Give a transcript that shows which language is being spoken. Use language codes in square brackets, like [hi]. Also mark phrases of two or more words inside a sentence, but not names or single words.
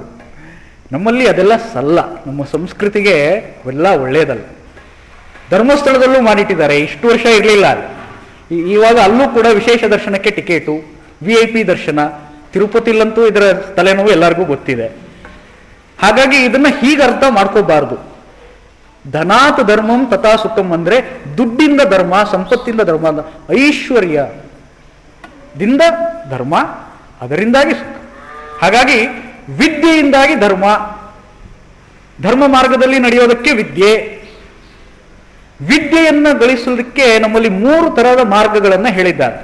[kn] ನಮ್ಮಲ್ಲಿ ಅದೆಲ್ಲ ಸಲ್ಲ. ನಮ್ಮ ಸಂಸ್ಕೃತಿಗೆ ಅವೆಲ್ಲ ಒಳ್ಳೇದಲ್ಲ. ಧರ್ಮಸ್ಥಳದಲ್ಲೂ ಮಾಡಿಟ್ಟಿದ್ದಾರೆ, ಇಷ್ಟು ವರ್ಷ ಇರಲಿಲ್ಲ ಅಲ್ಲಿ. ಇವಾಗ ಅಲ್ಲೂ ಕೂಡ ವಿಶೇಷ ದರ್ಶನಕ್ಕೆ ಟಿಕೆಟು, VIP ದರ್ಶನ. ತಿರುಪತಿಲಂತೂ ಇದರ ತಲೆನೋವು ಎಲ್ಲರಿಗೂ ಗೊತ್ತಿದೆ. ಹಾಗಾಗಿ ಇದನ್ನ ಹೀಗೆ ಅರ್ಥ ಮಾಡ್ಕೋಬಾರ್ದು. [sa] ಧನಾತ್ ಧರ್ಮಂ ತಥಾ ಸುಖಂ [kn] ಅಂದ್ರೆ ದುಡ್ಡಿಂದ ಧರ್ಮ, ಸಂಪತ್ತಿಂದ ಧರ್ಮ, ಐಶ್ವರ್ಯದಿಂದ ಧರ್ಮ, ಅದರಿಂದಾಗಿ ಸುಖ. ಹಾಗಾಗಿ ವಿದ್ಯೆಯಿಂದಾಗಿ ಧರ್ಮ, ಧರ್ಮ ಮಾರ್ಗದಲ್ಲಿ ನಡೆಯೋದಕ್ಕೆ ವಿದ್ಯೆ. ವಿದ್ಯೆಯನ್ನ ಗಳಿಸೋದಕ್ಕೆ ನಮ್ಮಲ್ಲಿ 3 ತರಹದ ಮಾರ್ಗಗಳನ್ನ ಹೇಳಿದ್ದಾರೆ.